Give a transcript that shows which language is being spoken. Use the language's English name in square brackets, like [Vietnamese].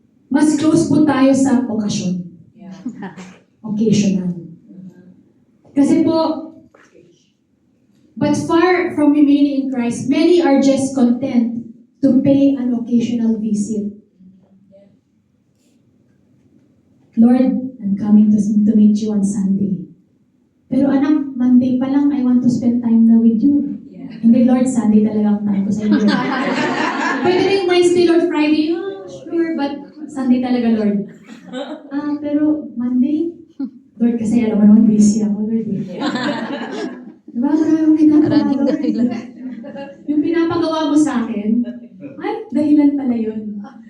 [Filipino] Mas close po tayo sa okasyon. [English] Occasional. [Filipino] Kasi po, [English] but far from remaining in Christ, many are just content to pay an occasional visit. Lord, I'm coming to meet you on Sunday. [Filipino] Pero anak, [English] Monday [Filipino] pa lang, [English] I want to spend time na with you. [Filipino] Hindi, Lord, Sunday talaga ang time ko sa inyo. Pwede rin Wednesday, Lord, Friday. [English] Oh, sure, but Sunday [Filipino] talaga, [English] Lord. [Filipino] Pero [English] Monday? [Filipino] Lord, kasi alam mo naman, busy ako, Lord. Diba? Maraming ginagawa, Lord. Yung pinapagawa mo sa akin, ay, dahilan pala yun.